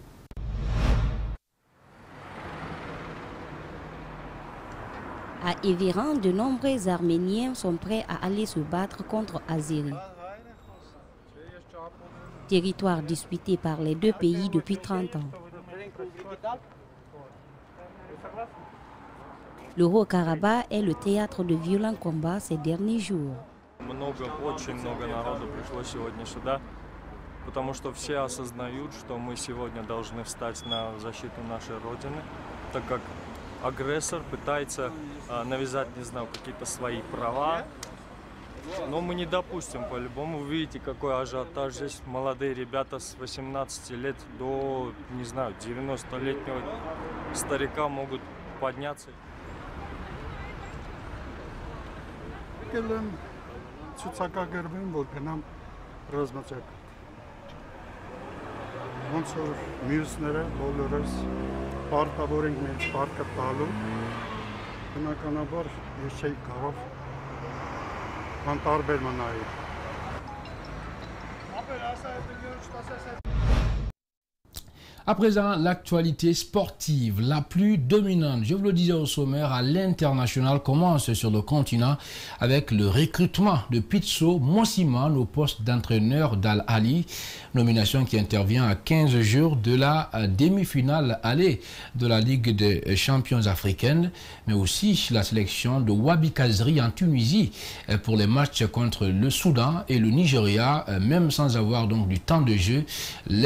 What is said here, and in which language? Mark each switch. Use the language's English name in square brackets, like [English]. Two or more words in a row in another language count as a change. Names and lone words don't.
[French] À Erevan, de nombreux Arméniens sont prêts à aller se battre contre Azeri. Territoire disputé par les deux pays depuis 30 ans. Le Haut-Karabakh est le théâtre de violents combats ces derniers jours. [Russian] Очень много народу пришло сегодня сюда, потому что все осознают, что мы сегодня должны встать на защиту нашей Родины, так как агрессор пытается навязать, не знаю, какие-то свои права, но мы не допустим по-любому. Вы видите, какой ажиотаж здесь. Молодые ребята с 18 лет до, не знаю, 90-летнего старика могут подняться. [Armenian] Պարտավոր ենք մեր պարտքը տալու, բնականաբար ես չէի կարող անտարբեր մնալ։ [French] À présent, l'actualité sportive, la plus dominante, je vous le disais au sommaire, à l'international, commence sur le continent avec le recrutement de Pitso Mossiman au poste d'entraîneur d'Al Ahly, nomination qui intervient à 15 jours de la demi-finale aller de la Ligue des champions africaine, mais aussi la sélection de Wabi Kazri en Tunisie pour les matchs contre le Soudan et le Nigeria, même sans avoir donc du temps de jeu.